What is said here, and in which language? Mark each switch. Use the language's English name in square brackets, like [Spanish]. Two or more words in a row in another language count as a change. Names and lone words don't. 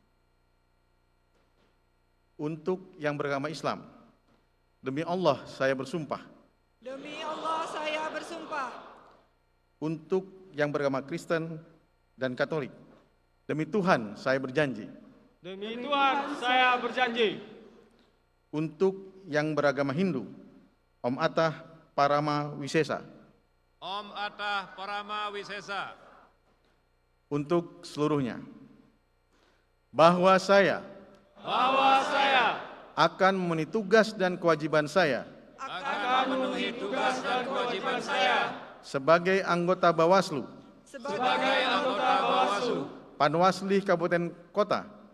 [Indonesian] Untuk yang beragama Islam, demi Allah saya bersumpah. Demi Allah saya bersumpah. Untuk yang beragama Kristen dan Katolik, demi Tuhan saya berjanji. Demi Tuhan saya berjanji. Untuk yang beragama Hindu, [Sanskrit] Om Atah Parama Wisesa. Om Atah Parama Wisesa. [Indonesian] Untuk seluruhnya, bahwa saya akan memenuhi tugas dan kewajiban saya sebagai anggota Bawaslu Panwasli Kabupaten Kota